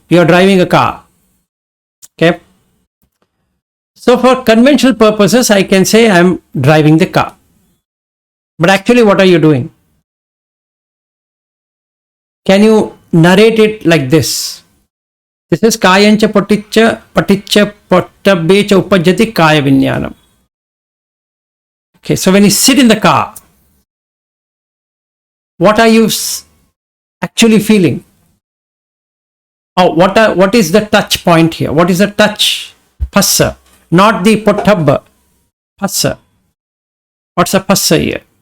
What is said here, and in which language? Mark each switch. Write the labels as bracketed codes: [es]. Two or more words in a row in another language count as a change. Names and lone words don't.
[en] You are driving a car. Okay. So for conventional purposes, I can say I am driving the car. But actually, what are you doing? Can you narrate it like this? This is [pi] kayancha paticcha pottabbecha upajjati kaya vinyanam. [en] Okay, so when you sit in the car, what are you actually feeling? Oh, what is the touch point here? What is the touch? Phassa. Not the pottabba. Phassa. What's a phassa here?